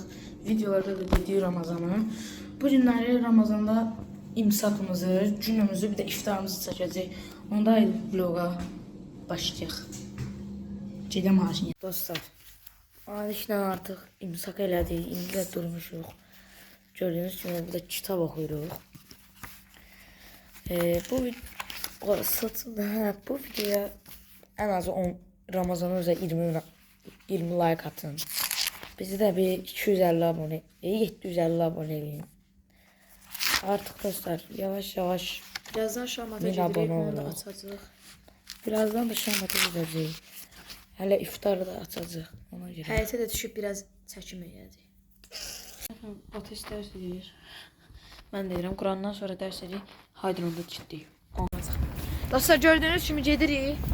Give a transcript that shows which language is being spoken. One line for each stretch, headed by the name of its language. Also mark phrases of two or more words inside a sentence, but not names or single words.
Azerbaijani: Videolarda da dedik Ramazanı. Bu günləri Ramazanda imsakımızı, günümüzü, bir də iftarımızı çəkəcək. Onda vloga başlayaq. Gedə maşın. Dostlar, Maliklə artıq imsak elədik, indi də durmuşuq.
Turkish: Gördüğünüz gibi burada kitap okuyoruz. Bu videoya en az 10 Ramazan'a özel 20 like atın. Bizi de bir 250 abone, 750 abone edin. Artık dostlar yavaş yavaş
Azerbaijani: birazdan Şamata
Turkish: abone
Azerbaijani: onu
Turkish: olun.
Azerbaijani: açacağıq. Birazdan da Şamata gidəcəyik. Hələ iftarı da açacağıq ona görə. Həyətə də düşüb biraz çəkim eləyəcək. Ateş ders edir. Ben deyirəm, Qurandan sonra ders edir. Haydi onda ciddi. Dostlar gördüğünüz kimi gedirik.